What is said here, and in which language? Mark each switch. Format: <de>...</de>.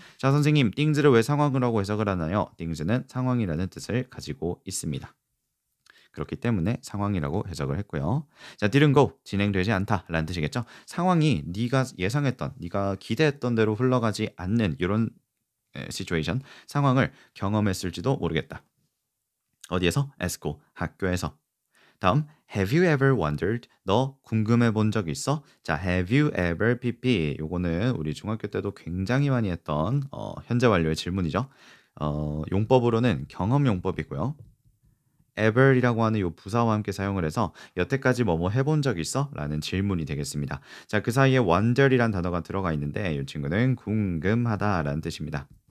<ko>자, 선생님, things를 왜 상황이라고 해석을 하나요? things는 상황이라는 뜻을 가지고 있습니다. 그렇기 때문에 상황이라고 해석을 했고요. 자, didn't go, 진행되지 않다 라는 뜻이겠죠. 상황이 네가 예상했던, 네가 기대했던 대로 흘러가지 않는 이런 situation, 상황을 경험했을지도 모르겠다. 어디에서?</ko> <en>at school,</en> <ko>학교에서. 다음,</ko> <en>have you ever wondered?</en> <ko>너 궁금해 본 적 있어? 자, have you ever pp. 요거는 우리 중학교 때도 굉장히 많이 했던 현재 완료의 질문이죠. 용법으로는 경험 용법이고요. ever이라고 하는 요 부사와 함께 사용을 해서 여태까지 뭐뭐 해본 적 있어? 라는 질문이 되겠습니다. 자, 그 사이에 wonder이란 단어가 들어가 있는데 이 친구는 궁금하다 라는 뜻입니다.</ko>